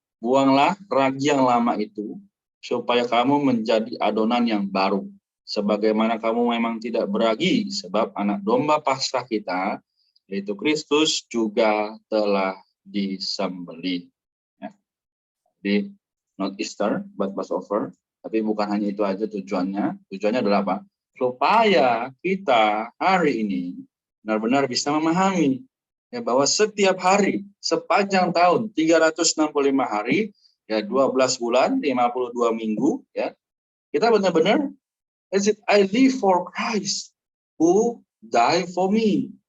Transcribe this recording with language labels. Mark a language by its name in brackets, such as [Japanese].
[Indonesian] Buanglah ragi yang lama itu supaya kamu menjadi adonan yang baru. Sebagaimana kamu memang tidak beragi, sebab anak domba Paskah kita, yaitu Kristus, juga telah disembelih. Ya. [English] Jadi not Easter, but Passover. [Indonesian] Tapi bukan hanya itu aja tujuannya. Tujuannya adalah apa? Supaya kita hari ini benar-benar bisa memahami ya, bahwa setiap hari sepanjang tahun 365 hari, ya 12 bulan, 52 minggu, ya kita benar-benar [English] I live for Christ who died for me.